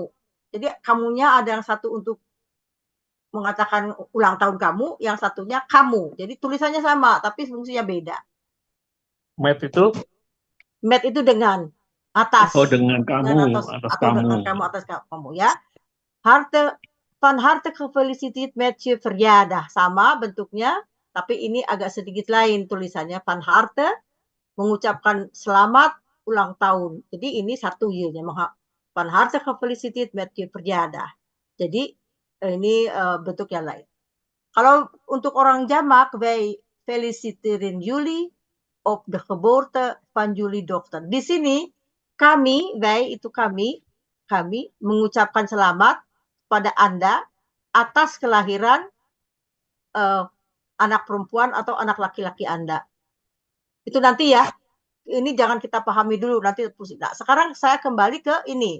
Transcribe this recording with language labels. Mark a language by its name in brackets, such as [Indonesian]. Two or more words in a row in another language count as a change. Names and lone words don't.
[Indonesian] Jadi kamunya ada yang satu untuk mengatakan ulang tahun kamu, yang satunya kamu. Jadi tulisannya sama, tapi fungsinya beda. Met itu dengan atas. Oh, dengan kamu, atas kamu. Dengan kamu, atas kamu ya. [Dutch] Van harte gefeliciteerd met je verjaardag. [Indonesian] Sama bentuknya, tapi ini agak sedikit lain tulisannya. [Dutch] Van harte [Indonesian] mengucapkan selamat ulang tahun. Jadi ini satu y-nya. [Dutch] Van harte gefeliciteerd met je verjaardag. [Indonesian] Jadi ini bentuk yang lain. Kalau untuk orang jamak, [Dutch] wij feliciteren jullie op de geboorte van jullie dochter. [Indonesian] Di sini kami, wij itu kami mengucapkan selamat pada Anda atas kelahiran anak perempuan atau anak laki-laki Anda. Itu nanti ya. Ini jangan kita pahami dulu, nanti pusing. Nah, sekarang saya kembali ke ini.